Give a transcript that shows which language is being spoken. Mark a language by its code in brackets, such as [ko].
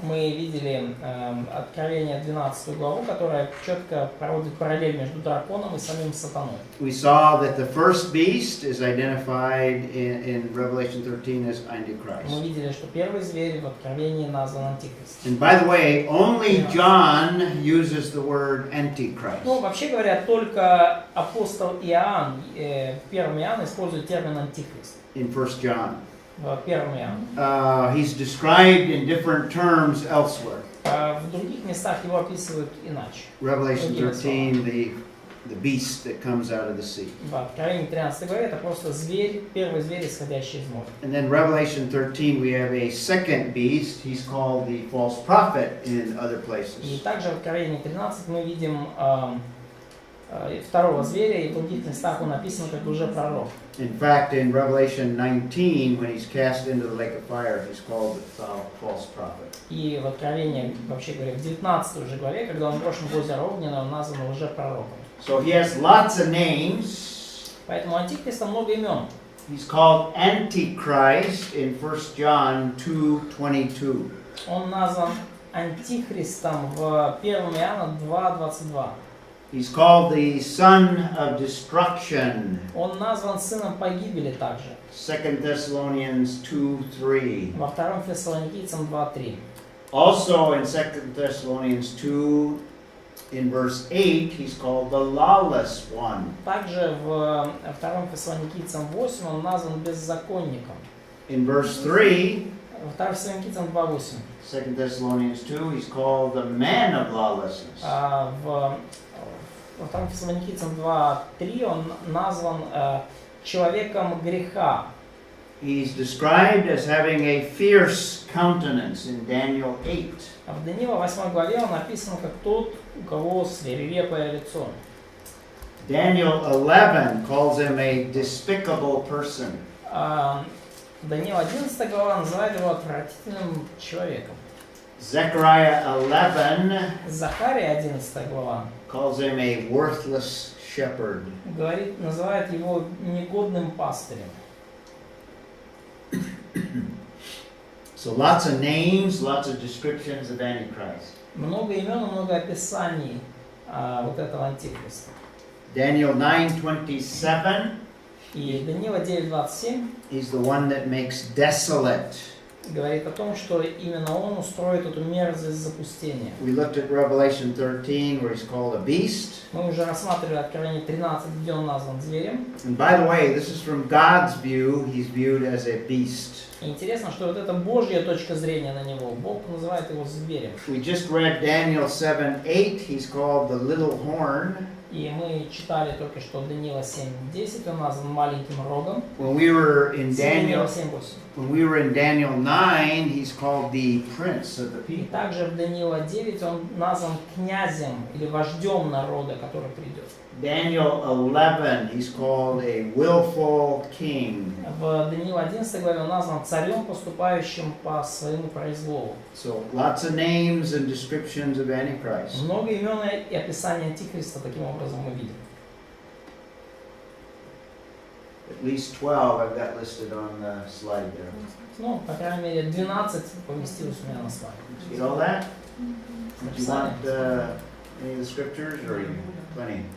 [ru] Мы видели Откровение 12 главу, которая четко проводит параллель между драконом и самим сатаной. [en] We saw that the first beast is identified in Revelation 13 as Antichrist. [ru] Мы видели, что первый зверь в Откровении назван Антихрист. [en] And by the way, only John uses the word Antichrist. [ru] Ну, вообще говоря, только апостол Иоанн, в 1 Иоанна использует термин Антихрист. [en] In 1 John. [ru] В 1 Иоанна. [en] He's described in different terms elsewhere. [ru] В других местах его описывают иначе. [en] Revelation 13, the beast that comes out of the sea. [ru] В Откровении 13 главе это просто зверь, первый зверь, исходящий из моря. [en] And then Revelation 13, we have a second beast. He's called the false prophet in other [ru] И [en] places. [ru] также в Откровении 13 мы видим второго зверя, и в других местах он написан как лжепророк. [en] In fact, in Revelation 19, when he's cast into the lake of fire, he's called the false prophet. [ru] И в Откровении, вообще говоря, в 19 уже главе, когда он брошен в озеро огненное, он назван лжепророком. [en] So he has lots of names. [ru] Поэтому Антихриста много имен. [en] He's called Antichrist in 1 John 2:22. [ru] Он назван Антихристом в 1 Иоанна 2:22. [en] He's called the son of destruction. [ru] Он назван сыном погибели также. [en] 2 Thessalonians 2:3. [ru] Во 2 Фессалоникийцам 2:3. [en] Also in 2 Thessalonians 2, in verse 8, he's called the lawless one. [ru] Также в 2 Фессалоникийцам 8 он назван беззаконником. [en] In verse 3, [ru] Во 2 Фессалоникийцам 2:8. [en] 2 Thessalonians 2, he's called the man of lawlessness. [ru] Во 2 Фессалоникийцам 2:3 он назван человеком греха. [en] He's described as having a fierce countenance in Daniel 8. [ru] А в Даниила 8 главе он описан как тот, у кого свирепое лицо. [en] Daniel 11 calls him a despicable person. [ru] Даниил 11 глава называет его отвратительным человеком. [en] Zechariah 11 [ru] Захария 11 глава [en] calls him a worthless shepherd. [ru] Называет его негодным пастырем. [en] So lots of names, lots of descriptions of Antichrist. [ru] Много имен и много описаний вот этого антихриста. [en] Daniel 9:27. [ru] И Даниила 9:27 [en] He's the one that makes desolate. [ru] Говорит о том, что именно он устроит эту мерзость запустения. [en] We looked at Revelation 13 where he's called a beast. [ru] Мы уже рассматривали Откровение 13, где он назван зверем. [en] And by the way, this is from God's view, he's viewed as a beast. [ru] И интересно, что вот это Божья точка зрения на него. Бог называет его зверем. [en] We just read Daniel 7:8, he's called the little horn. [ru] И мы читали только что Даниила 7:10, он назван маленьким рогом. [en] When we were in [ru] Даниила [en] 7:8. When we were in Daniel 9, he's called the prince of the [ru] И [en] people. [ru] также в Даниила 9 он назван князем или вождем народа, который придет. [en] Daniel 11, he's called a willful king. [ru] В Даниила 11 главе он назван царем, поступающим по своему произволу. [en] So lots of names and descriptions of Antichrist. [ru] Много имен и описаний антихриста таким образом мы видим. [en] At least 12 I've got listed on the slide there. [ru] Ну, по крайней мере, 12 поместилось у меня на слайде. [en] You know that? Do you want any of the scriptures or you plenty?